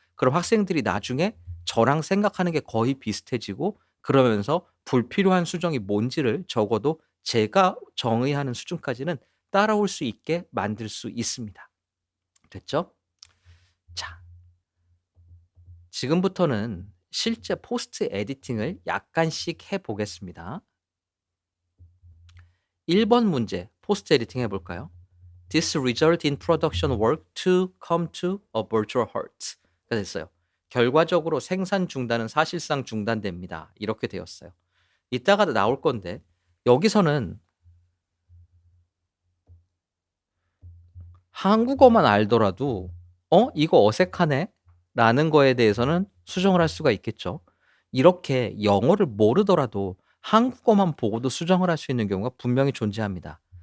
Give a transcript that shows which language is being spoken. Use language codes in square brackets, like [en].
[ko] 그럼 학생들이 나중에 저랑 생각하는 게 거의 비슷해지고, 그러면서 불필요한 수정이 뭔지를 적어도 제가 정의하는 수준까지는 따라올 수 있게 만들 수 있습니다. 됐죠? 자, 지금부터는 실제 포스트 에디팅을 약간씩 해 보겠습니다. 1번 문제 포스트 에디팅 해 볼까요? [en] This result in production work to come to a virtual halt. [ko] 가 됐어요. 결과적으로 생산 중단은 사실상 중단됩니다. 이렇게 되었어요. 이따가 나올 건데, 여기서는 한국어만 알더라도 '어 이거 어색하네.' 라는 거에 대해서는 수정을 할 수가 있겠죠. 이렇게 영어를 모르더라도 한국어만 보고도 수정을 할 수 있는 경우가 분명히 존재합니다.